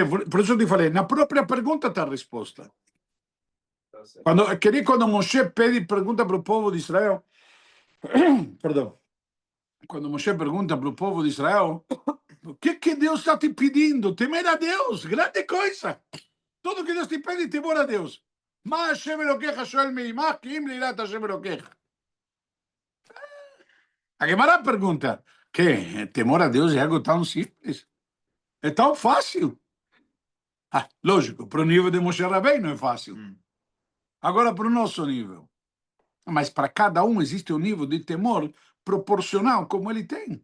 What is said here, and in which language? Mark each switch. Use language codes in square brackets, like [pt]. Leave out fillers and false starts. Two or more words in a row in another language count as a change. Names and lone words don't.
[pt] Por isso eu te falei, na própria pergunta está a resposta. Quando Moshe pergunta para o povo de Israel, perdão, quando Moshe pergunta para o povo de Israel, o que Deus está te pedindo? Temer a Deus, grande coisa. Tudo que Deus te pede, temor a Deus. [he] מה השם אלוקיך שואל מעמך כי אם ליראת השם אלוקיך. [pt] A Gemara pergunta, que temor a Deus é algo tão simples? É tão fácil? Lógico, para o nível de Moshe Rabbeinu não é fácil. Agora, para o nosso nível. Mas para cada um existe um nível de temor proporcional como ele tem.